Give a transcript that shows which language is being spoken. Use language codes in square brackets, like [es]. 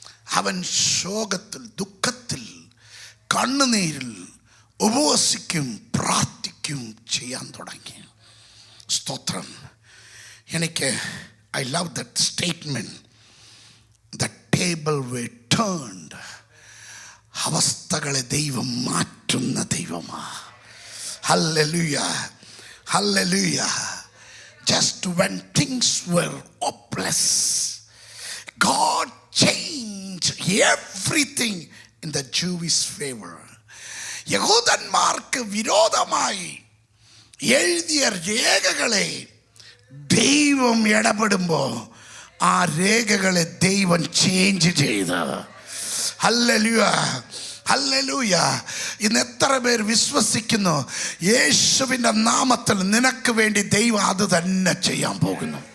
[ml] അവൻ ശോകത്തിൽ, ദുഃഖത്തിൽ, കണ്ണുനീരിൽ ഉപവസിക്കും, പ്രാർത്ഥിക്കും ചെയ്യാൻ തുടങ്ങി. സ്തോത്രം. എനിക്ക് [en] I love that statement. The table were turned. [ml] അവസ്ഥകളെ ദൈവം മാറ്റുന്ന ദൈവമാ. [en] Hallelujah. Hallelujah. Just when things were hopeless, God changed everything in the Jewish favor. [ml] യഹൂദന്മാർക്ക് വിരോധമായി എഴുതിയ രേഖകളെ ദൈവം ഇടപെടുമ്പോൾ ആ രേഖകളെ ദൈവം ചേഞ്ച് ചെയ്ത്. Hallelujah, hallelujah. ഇന്ന് എത്ര പേർ വിശ്വസിക്കുന്നു യേശുവിൻ്റെ നാമത്തിൽ നിനക്ക് വേണ്ടി ദൈവം അത് തന്നെ ചെയ്യാൻ പോകുന്നു.